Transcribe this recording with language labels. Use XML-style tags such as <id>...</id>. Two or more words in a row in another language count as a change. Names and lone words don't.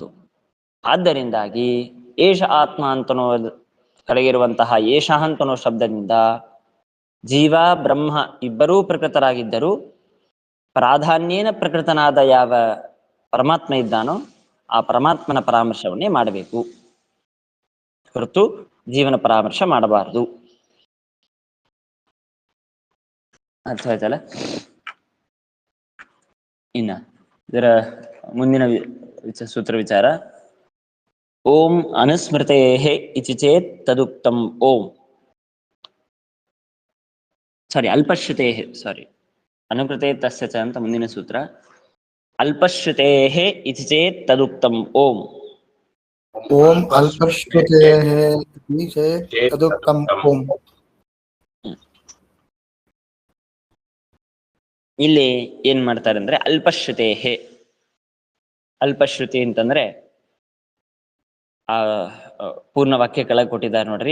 <kn>ಆದ್ದರಿಂದಾಗಿ</kn> <sa>ಏಷ ಆತ್ಮ</sa> <kn>ಅಂತನೋ ಕೆಳಗಿರುವಂತಹ ಏಷ ಅಂತನೋ ಶಬ್ದದಿಂದ ಜೀವ ಬ್ರಹ್ಮ ಇಬ್ಬರೂ ಪ್ರಕೃತರಾಗಿದ್ದರೂ ಪ್ರಾಧಾನ್ಯನ ಪ್ರಕೃತನಾದ ಯಾವ ಪರಮಾತ್ಮ ಇದ್ದಾನೋ ಆ ಪರಮಾತ್ಮನ ಪರಾಮರ್ಶವನ್ನೇ ಮಾಡಬೇಕು, ಹೊರತು ಜೀವನ ಪರಾಮರ್ಶ ಮಾಡಬಾರದು. ಅರ್ಥ ಆಯ್ತಲ್ಲ? ಇನ್ನ ಇದರ ಮುಂದಿನ ಸೂತ್ರ ವಿಚಾರ.</kn> <sa>ಓಂ ಅನುಸ್ಮೃತೆ ಇತಿ ಚೇತ್ ತದುಕ್ತಂ ಓಂ. ಅಲ್ಪಶ್ರುತೆ, ಅನುಕೃತೆ ತಸ್ಯ ಚ</sa> <kn>ಅಂತ ಮುಂದಿನ ಸೂತ್ರ.</kn> <sa>ಅಲ್ಪಶ್ರುತೆ ಇತಿ ಚೇತ್ ತದುಕ್ತಂ ಓಂ. ಓಂ ಅಲ್ಪಶ್ರುತೆ ತದುಕ್ತಂ ಓಂ.</sa> <kn>ಇಲ್ಲಿ ಏನ್ ಮಾಡ್ತಾರೆ ಅಂದ್ರೆ ಅಲ್ಪಶ್ರುತೆ. ಅಲ್ಪಶ್ರುತಿ ಅಂತಂದ್ರೆ ಆ ಪೂರ್ಣ ವಾಕ್ಯ ಕೆಳಗೆ ಕೊಟ್ಟಿದ್ದಾರೆ ನೋಡ್ರಿ.</kn>